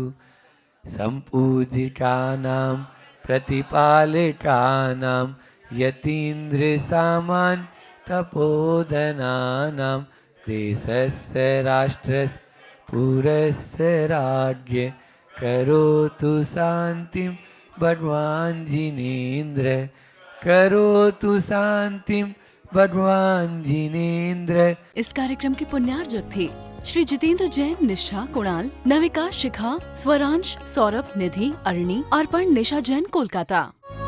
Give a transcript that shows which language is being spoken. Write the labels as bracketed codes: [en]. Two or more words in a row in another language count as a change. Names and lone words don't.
[sa] संपूजितानाम प्रतिपालितानाम यतीन्द्र सामान तपोधनानाम देशस्य राष्ट्रस्य पुरस्य राज्य करोतु शांतिम भगवान जीनेन्द्र करोतु शांतिम भगवान जिनेन्द्र। [hi] इस कार्यक्रम के पुण्यार्जक थे श्री जितेंद्र जैन, निष्ठा कुणाल, नविका शिखा, स्वरांश, सौरभ, निधि, अरणी, अर्पण, निशा जैन, कोलकाता।